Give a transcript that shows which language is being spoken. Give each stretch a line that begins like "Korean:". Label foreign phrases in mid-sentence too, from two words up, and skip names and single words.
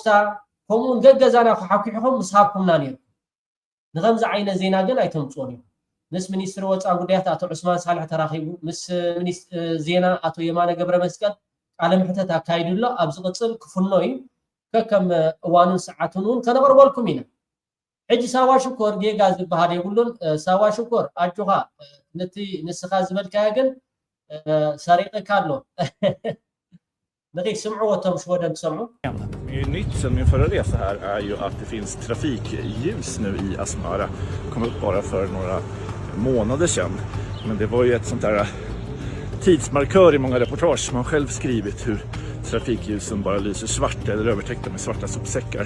Tigrinya: ከምኡን ገገዛና ክሓኪሕኩም ምስሃብኩምና ነይርኩም ንከምዚ ዓይነት ዜና ግን ኣይተምፅኦን እዮም ምስ ሚኒስትሪ ወፃኢ ጉዳያት ኣቶ ዑስማን ሳልሕ ተራኺቡ ምስ ዜና ኣቶ የማነ ገብረ መስቀል ቃለ ምሕተት ኣካይዱሎ ኣብ ዝቕፅል ክፍኖ እዩ ከከም እዋኑን ሰዓቱን እውን ከነቕርበልኩም ኢና ሕጂ ሳዋ ሽኮር ጌጋ ዝበሃል የብሉን ሳዋ ሽኮር ኣጩኻ ነቲ ንስኻ ዝበልካዮ ግን ሰሪቕካ ኣሎ ንኸይስምዑ ወቶም ሽወደም ትሰምዑ
Swedish: Nytt sen min förra resa här är ju att det finns trafikljus nu i Asmara. Kom upp bara för några månader sedan. Men det var ju ett sånt där tidsmarkör i många reportage som man själv skrivit hur trafikljusen bara lyser svart eller övertäckta med svarta sopsäckar.